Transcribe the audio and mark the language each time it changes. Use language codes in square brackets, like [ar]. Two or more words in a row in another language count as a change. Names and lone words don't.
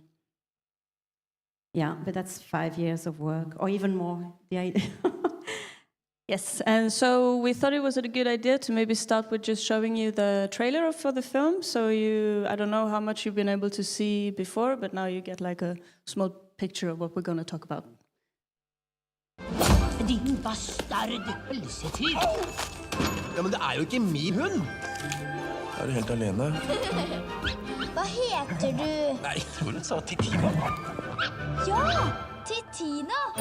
[en] Yeah, but that's 5 years of work, or even more, the idea. Yes, and so we thought it was a good idea to maybe start with just showing you the trailer for the film. So I don't know how much you've been able to see before, but now you get like a small picture of what we're going to talk about. [no] Din bastard pølsetyv! Ja, men det jo ikke min hund! Du helt alene? Hva heter du? Nei, jeg tror hun sa Titina. Ja, Titina!